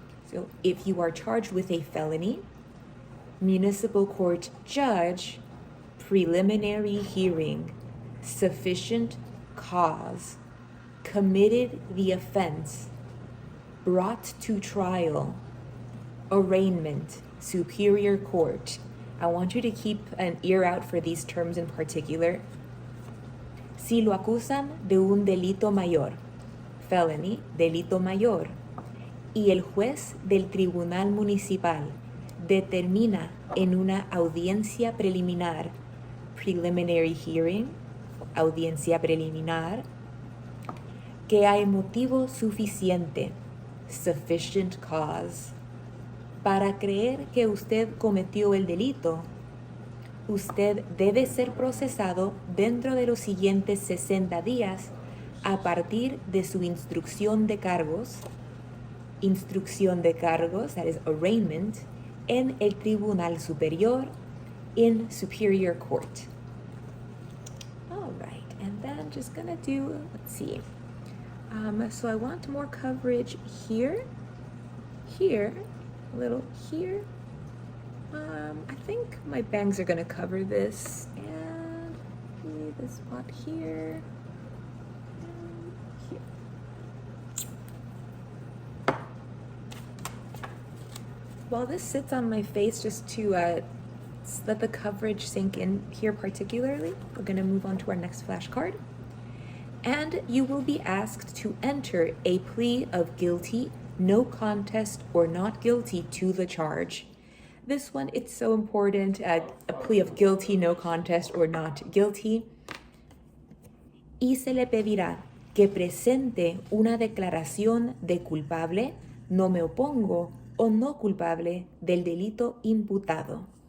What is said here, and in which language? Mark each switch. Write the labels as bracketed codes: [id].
[en] So if you are charged with a felony, municipal court judge, preliminary hearing, sufficient cause, committed the offense, brought to trial, arraignment, Superior Court. I want you to keep an ear out for these terms in particular. [es] Si lo acusan de un delito mayor, felony, delito mayor, y el juez del tribunal municipal determina en una audiencia preliminar, [en] preliminary hearing, [es] audiencia preliminar, que hay motivo suficiente, [en] sufficient cause, [es] para creer que usted cometió el delito, usted debe ser procesado dentro de los siguientes 60 días a partir de su instrucción de cargos, [en] that is arraignment, [es] en el Tribunal Superior, [en] in Superior Court. All right, and then just gonna do, let's see. So I want more coverage here, a little here. I think my bangs are gonna cover this, and maybe this spot here, and here. While this sits on my face, just to let the coverage sink in here particularly, we're gonna move on to our next flashcard. And you will be asked to enter a plea of guilty, no contest, or not guilty to the charge. This one, it's so important, a plea of guilty, no contest, or not guilty. [es] Y se le pedirá que presente una declaración de culpable, no me opongo, o no culpable del delito imputado.